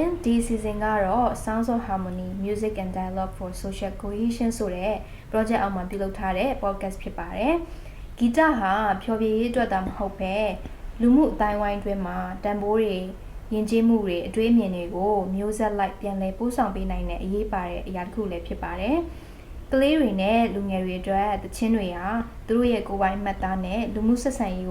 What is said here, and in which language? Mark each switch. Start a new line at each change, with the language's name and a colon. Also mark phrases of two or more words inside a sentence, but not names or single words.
Burmese: ဒီ season ကတော့ Sounds of Harmony Music and Dialogue for Social Cohesion ဆိုတဲ့ project အောက်မှာပြုလုပ်ထားတဲ့ podcast ဖြစ်ပါတယ်ဂီတဟာဖျော်ဖြေရေးအတွက်သာမဟုတ်ပဲလူမှုအတိုင်းဝိုင်းတွင်မှာတန်ဖိုးတွေယဉ်ကျေးမှုတွေအတွေ့အမြင်တွေကိုမျိုးဆက်လိုက်ပြန်လည်ပို့ဆောင်ပေးနိုင်တဲ့အရေးပါ တဲ့အရာတစ်ခုလည်းဖြစ်ပါတယ်ကလေးတွေနဲ့လူငယ်တွေအတွက်သချင်းတွေဟာသူတို့ရဲ့ကိုယ်ပိုင်မှတ်သားနဲ့လူမှုဆက်ဆံရေး